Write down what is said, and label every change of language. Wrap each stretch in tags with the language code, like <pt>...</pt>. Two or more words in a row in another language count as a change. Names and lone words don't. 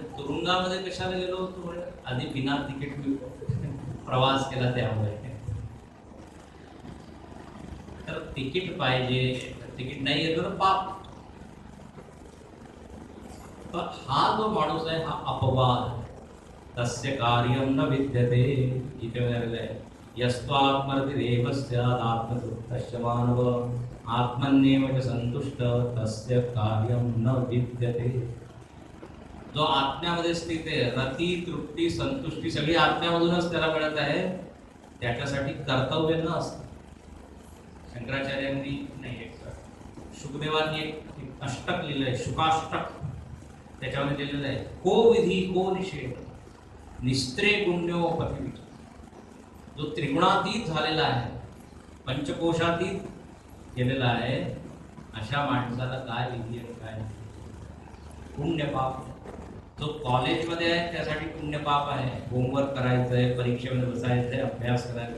<mr>तुरुंगामध्ये कशाला गेलो होतो? आधी बिना तिकीट प्रवास केला त्यामुळे. तर तिकीट पाहिजे, तिकीट नाही आहे तर पाप. तर हा जो माणूस आहे हा अपवाद.</mr> <sa>तस्य कार्यम न विद्यते.</sa> <mr>इथे म्हणालेलं आहे</mr> <sa>यस्त्वात्मरतिरेव स्यात् आत्मतृप्तस्य मानव आत्मन्येव च संतुष्ट तस्य कार्यम न विद्यते.</sa> <mr>जो आत्म्यामध्ये स्थित आहे, रती, तृप्ती, संतुष्टी सगळी आत्म्यामधूनच त्याला मिळत आहे, त्याच्यासाठी कर्तव्य न असतं. शंकराचार्यांनी नाही, शुकदेवांनी एक अष्टक लिहिलंय, शुकाष्टक. त्याच्यामध्ये लिहिलेलं आहे</mr> <sa>को विधी को निषेध निस्त्रे गुण्यो पथिविच.</sa> <mr>जो त्रिगुणातीत झालेला आहे, पंचकोशातीत गेलेला आहे, अशा माणसाला काय विधी आहे काय पुण्य पाप. जो कॉलेजमध्ये आहे त्यासाठी पुण्य पाप आहे, होमवर्क करायचं आहे, परीक्षेमध्ये बसायचं आहे, अभ्यास करायचा.</mr>